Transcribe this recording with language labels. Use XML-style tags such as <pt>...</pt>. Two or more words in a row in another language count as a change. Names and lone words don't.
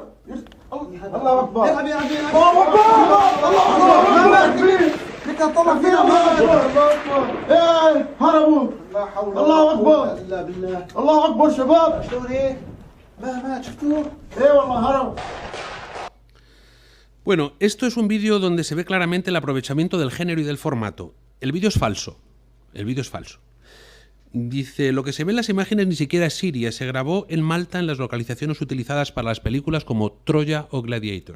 <ar>الله أكبر. يلعب يلعب يلعب. الله أكبر. الله أكبر. ما مات فيه. طلع فينا الله اكبر ايه هربوا لا حول الله اكبر الا بالله الله اكبر شباب شلون ايه ما شفتوه ايه والله هربوا.</ar> <es>Bueno, esto es un vídeo donde se ve claramente el aprovechamiento del género y del formato. El vídeo es falso. El vídeo es falso. Dice, lo que se ve en las imágenes ni siquiera es Siria, se grabó en Malta en las localizaciones utilizadas para las películas como Troya o Gladiator.</es>